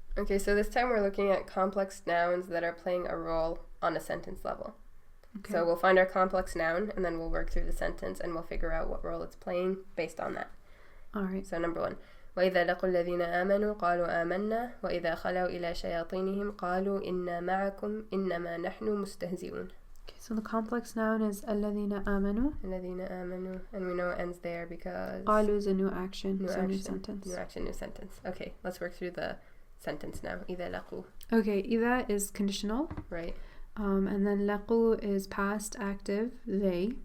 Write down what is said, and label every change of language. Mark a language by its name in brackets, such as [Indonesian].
[English] Okay, so this time we're looking at complex nouns that are playing a role on a sentence level. Okay. So we'll find our complex noun, and then we'll work through the sentence, and we'll figure out what role it's playing based on that. All right. So number 1. [Arabic] وإذا لقوا الذين آمنوا قالوا آمنا وإذا خلوا إلى شياطينهم قالوا إنا معكم إنما نحن مستهزئون. [English] Okay, so the complex noun is [Arabic] الذين آمنوا. الذين آمنوا, [English] and we know it ends there because قالوا is a new action, new sentence. New action, new sentence. Okay, let's work through the sentence now. [Arabic] إذا لقوا. [English] Okay, إذا is conditional. Right. And then لقوا is past active, they.